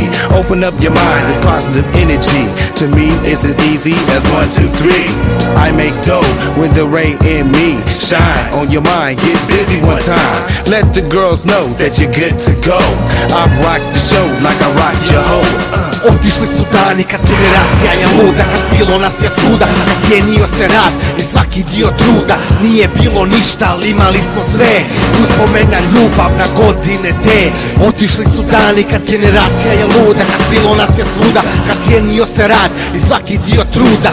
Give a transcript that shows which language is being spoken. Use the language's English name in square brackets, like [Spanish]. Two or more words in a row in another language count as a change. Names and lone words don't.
[English] Open up your mind to positive energy. To me, it's as easy as 1, 2, 3. I make dough when the rain in me shine on your mind. Get busy one time. Let the girls know that you're good to go. I rock the show like I rock your hoe. [Croatian] Otišli su dani kad generacija je luda, kad bilo nas je svuda, kad cijenio se rad i svaki dio truda. Nije bilo ništa, ali imali smo sve. Uspomena, ljubav na godine te. Otišli su dani kad generacija je luda, kad bilo nas je svuda, kad cijenio se rad i svaki dio truda.